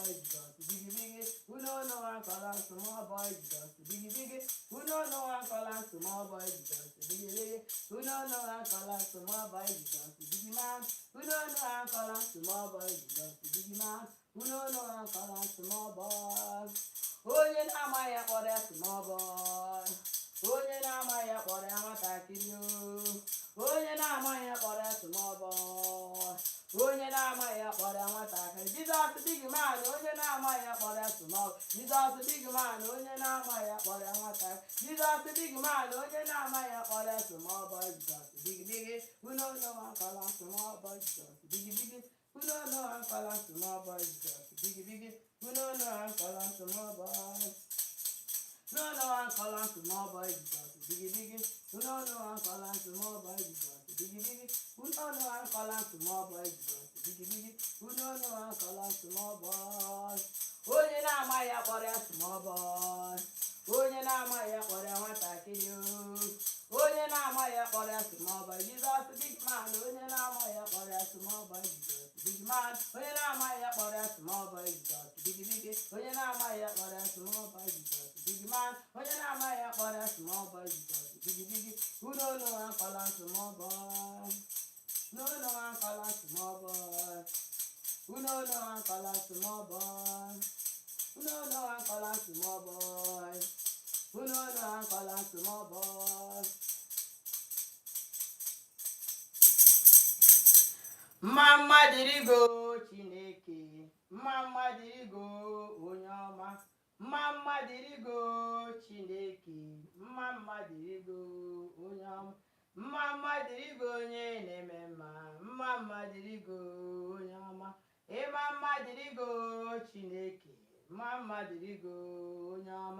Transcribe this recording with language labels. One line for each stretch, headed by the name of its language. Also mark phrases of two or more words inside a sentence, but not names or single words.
Nigerian Pidgin: Jesus big, who no and call am small boy. Jesus big, who no and call am small boy. Jesus big, who no and call am small boy. Jesus big man, who no and call am small boy. Jesus big man, who no and call am small boy.
Igbo: Onye na-amaghị ya kpọrọ ya
Nigerian Pidgin: small boy.
Igbo: Onye na-amaghị ya kpọrọ ya nwatakịrị o. Onye na-amaghị ya kpọrọ ya
Nigerian Pidgin: small boy.
Igbo: Onye na-amaghị ya kpọrọ ya
Nigerian Pidgin: Jesus big man,
Igbo: onye na-amaghị akpọrọ ya small.
Nigerian Pidgin: Jesus big man,
Igbo: onye na-amaghị akpọrọ ya nwata.
Nigerian Pidgin: Jesus big man,
Igbo: onye na-amaghị akpọrọ ya
Nigerian Pidgin: small boy. Jesus big big, who no know one call am small boy. Jesus big big, who no know one call am small boy. Jesus big big, who no know one call am small boy. No one call am small boy. Jesus big big, who no know one call am small boy. Jesus big big, who no know one call am small boy. Jesus big big, who no know one call am small boy.
Igbo: Onye na-amaghị akpọrọ ya
Nigerian Pidgin: small boy.
Igbo: Onye na-amaghị akpọrọ ya nwatakịrị o. Onye na-amaghị akpọrọ ya
Nigerian Pidgin: small boy. Jesus big man,
Igbo: onye na-amaghị akpọrọ ya
Nigerian Pidgin: small boy. Jesus big man,
Igbo: onye na-amaghị akpọrọ ya
Nigerian Pidgin: small boy. Jesus big big,
Igbo: onye na-amaghị akpọrọ ya
Nigerian Pidgin: small boy. Jesus big man,
Igbo: onye na-amaghị akpọrọ ya
Nigerian Pidgin: small boy. Jesus big big, who don't know one call am small boy. No one call am small boy. Who no know one call am small boy. Who no know one call am small boy. Who no know one call am small boy.
Igbo: Mama dirigo Chineke, Mama dirigo onye ọma. Mama dirigo Chineke, Mama dirigo onye ọma. Mama dirigo onye na-eme mma, Mama dirigo onye ọma. Mama dirigo Chineke, Mama dirigo onye ọma.